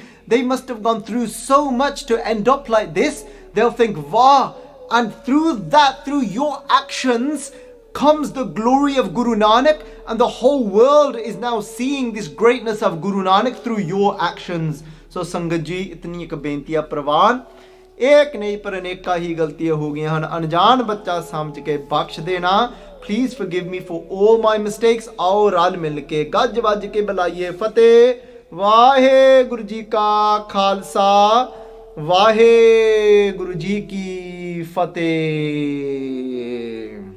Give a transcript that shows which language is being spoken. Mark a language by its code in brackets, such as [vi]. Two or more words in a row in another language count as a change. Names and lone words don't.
[en] They must have gone through so much to end up like this. They'll think, wow. And through that, through your actions, comes the glory of Guru Nanak, and the whole world is now seeing this greatness of Guru Nanak through your actions. [pa] So ਸੰਗਤ ਜੀ, ਇਤਨੀ ਏਕ ਬੇਨਤੀਆ ਪਰਵਾਨ, ਏਕ ਨਹੀਂ ਪਰ ਅਨੇਕਾ ਹੀ ਗਲਤੀਆਂ ਹੋ ਗਈਆਂ ਹਨ. ਅਣਜਾਣ ਬੱਚਾ ਸਮਝ ਕੇ ਬਖ਼ਸ਼ ਦੇਣਾ. [en] Please forgive me for all my mistakes. [pa] ਆਓ ਰਲ ਮਿਲ ਕੇ ਗੱਜ ਵੱਜ ਕੇ ਬੁਲਾਈਏ ਫ਼ਤਿਹ. ਵਾਹਿਗੁਰੂ ਜੀ ਕਾ ਖ਼ਾਲਸਾ, ਵਾਹਿਗੁਰੂ ਜੀ ਕੀ ਫ਼ਤਿਹ.